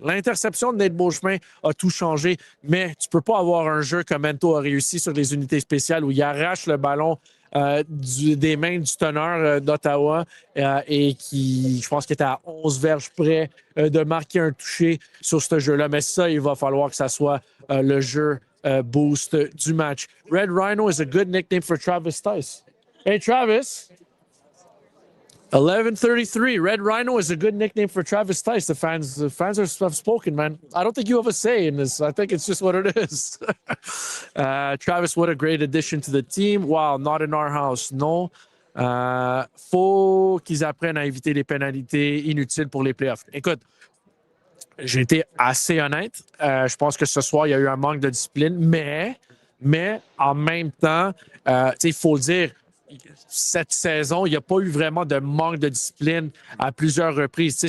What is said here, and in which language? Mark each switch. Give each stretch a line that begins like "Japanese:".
French: L'interception de Nate Beauchemin a tout changé, mais tu peux pas avoir un jeu comme Ento a réussi sur les unités spéciales où il arrache le ballon des mains du teneur d'Ottawa et qui, je pense qu'il était à 11 verges près de marquer un touché sur ce jeu-là. Mais ça, il va falloir que ça soit le jeu boost du match.
English: Red Rhino is a good nickname for Travis Theis. Hey, Travis. 11:33. Red Rhino is a good nickname for Travis Theis. The fans have spoken, man. I don't think you have a say in this. I think it's just what it is. Travis, what a great addition to the team. Wow, not in our house. No.
French: Faut qu'ils apprennent à éviter les pénalités inutiles pour les playoffs. Écoute, j'ai été assez honnête. Je pense que ce soir, il y a eu un manque de discipline, mais en même temps, il faut le dire, cette saison, il n'y a pas eu vraiment de manque de discipline à plusieurs reprises.